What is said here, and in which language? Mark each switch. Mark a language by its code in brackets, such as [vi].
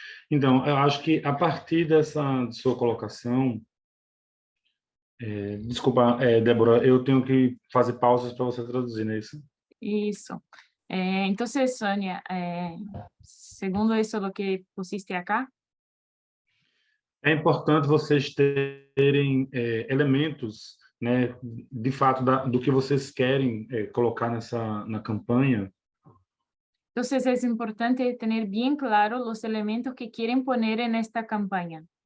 [pt] Então, eu acho que a partir dessa sua colocação, desculpa, Débora, eu tenho que fazer pausas para você traduzir, não é isso? Isso. [es] Entonces, Sonia, segundo eso lo que pusiste acá, [pt] É importante vocês terem elementos, né, de fato, do que vocês querem colocar na campanha. [es] entonces es importante tener bien claro los elementos que quieren poner en esta campaña.